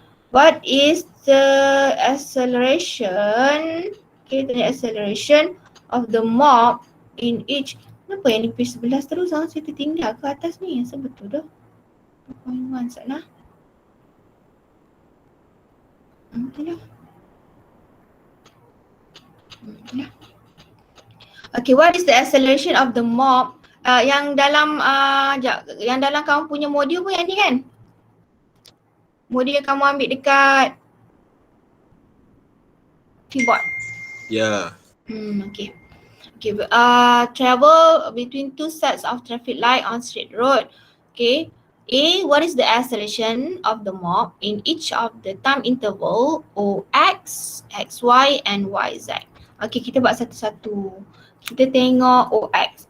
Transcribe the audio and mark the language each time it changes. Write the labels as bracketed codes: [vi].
[en] What is the acceleration? Okay, the acceleration of the mob in each. [ms] Kenapa yang di page 11 terus saya tertinggal ke atas ni? Asal betul dah. 2.1 sana. Betul dah. [en] Okay, what is the acceleration of the mob? [ms] Yang dalam kamu punya modul pun yang ni kan? Modul yang kamu ambil dekat keyboard. Ya. [en] Okay. Okay, travel between two sets of traffic light on straight road. Okay. A, what is the acceleration of the mob in each of the time interval OX, XY and YZ? [ms] Okay, kita buat satu-satu. Kita tengok OX.